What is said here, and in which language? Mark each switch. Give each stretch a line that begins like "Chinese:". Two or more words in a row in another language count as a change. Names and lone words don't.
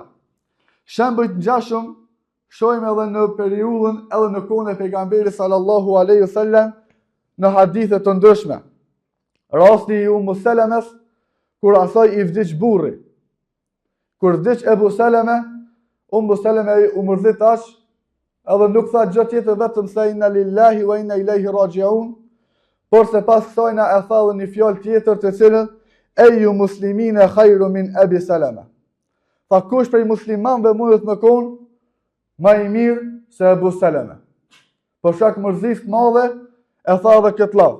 Albanian: Shembuj të ngjashëm shohim edhe në periudhën edhe në kohën e pejgamberit
Arabic: صلى الله عليه وسلم
Albanian: në hadithe të ndryshme. Rasti i Salamës kur asaj i vdiq burri. Kur vdiq Ebu Salame, Salame u mërdhit tash, edhe nuk tha gjë tjetër vetëm se
Arabic: إنا لله وإنا إليه راجعون.
Albanian: Por se pas kësaj na e tha dhe një fjalë tjetër të cilën
Arabic: أي المسلمين خير من أبي سلمة.
Albanian: Tha kush prej muslimanëve mundet me kon më i mirë se Ebu Salama. Por shkak mërzisë të madhe e tha dhe këtë lavë.